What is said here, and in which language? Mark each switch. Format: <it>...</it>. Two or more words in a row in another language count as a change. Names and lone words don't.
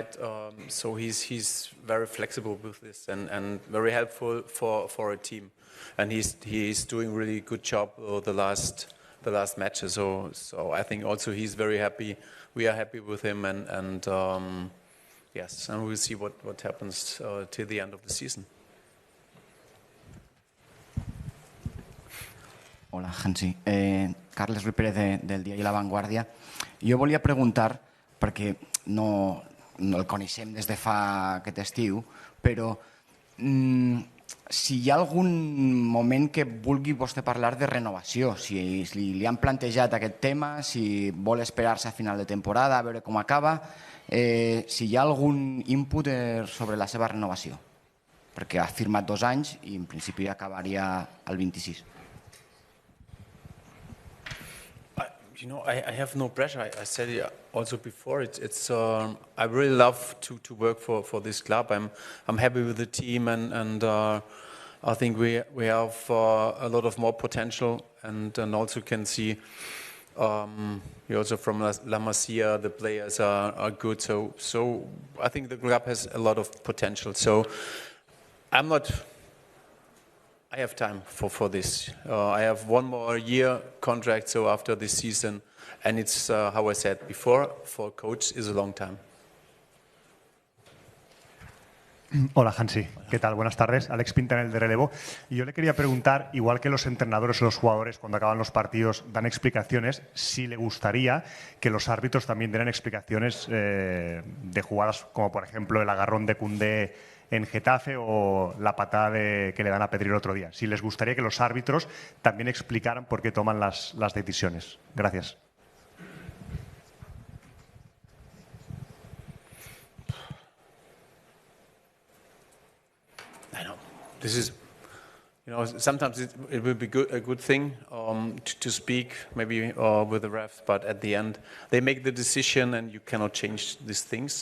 <en>So he's very flexible with this and very helpful for a team. And he's doing really good job the last matches. So I think also he's very happy. We are happy with him, and yes, and we'll see what happens till the end of the season.</en> <ca>Hola, Hansi. Carles Ruiz Pérez del diari La Vanguardia. Jo volia preguntar, perquè no el coneixem des de fa aquest estiu, però si hi ha algun moment que vulgui vostè parlar de renovació, si li han plantejat aquest tema, si vol esperar-se a final de temporada, a veure com acaba, si hi ha algun input sobre la seva renovació, perquè ha firmat 2 anys i en principi acabaria el 26.</ca> <en>I have no pressure. I said it also before. I really love to work for this club. I'm happy with the team, and I think we have a lot of more potential, and also can see. We also from La Masia, the players are good. So I think the club has a lot of potential. So I have time for this. I have 1 more year contract, so after this season, and it's how I said before, for a coach is a long time.</en> <es>Hola, Hansi. ¿Qué tal? Buenas tardes. Alex Pintanel de Relevo. Y yo le quería preguntar, igual que los entrenadores o los jugadores cuando acaban los partidos dan explicaciones, si le gustaría que los árbitros también dieran explicaciones de jugadas como, por ejemplo, el agarrón de Koundé en Getafe o la patada que le dan a Pedri el otro día. Si les gustaría que los árbitros también explicaran por qué toman las decisiones. Gracias.</es> <en>I know. This is, sometimes it will be a good thing to speak maybe with the refs, but at the end they make the decision and you cannot change these things.</en>